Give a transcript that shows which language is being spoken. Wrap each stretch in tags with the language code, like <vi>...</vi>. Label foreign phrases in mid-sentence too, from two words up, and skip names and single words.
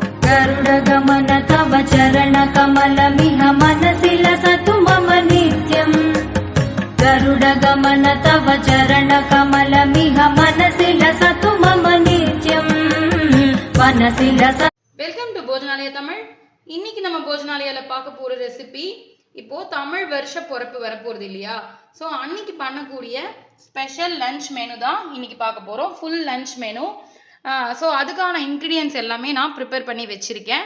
<sa>गरुडगमन तव चरणकमलमिह मनसि लसतु मम नित्यम् गरुडगमन तव चरणकमलमिह मनसि लसतु मम नित्यम् मनसि लस</sa> <en>Welcome to</en> <ta>போஜனாலய தமிழ். இன்னைக்கு நம்ம போஜனாலயால பார்க்க போற ரெசிபி இப்போ தமிழ் வருஷ பொறப்பு வரப்போறது இல்லையா, ஸோ அன்னைக்கு பண்ணக்கூடிய</ta> <en>special lunch menu</en> <ta>தான் இன்னைக்கு பார்க்க போகிறோம்.</ta> <en>Full lunch menu.</en> <ta>ஸோ அதுக்கான இன்க்ரீடியன்ஸ் எல்லாமே நான் ப்ரிப்பேர் பண்ணி வச்சுருக்கேன்.</ta>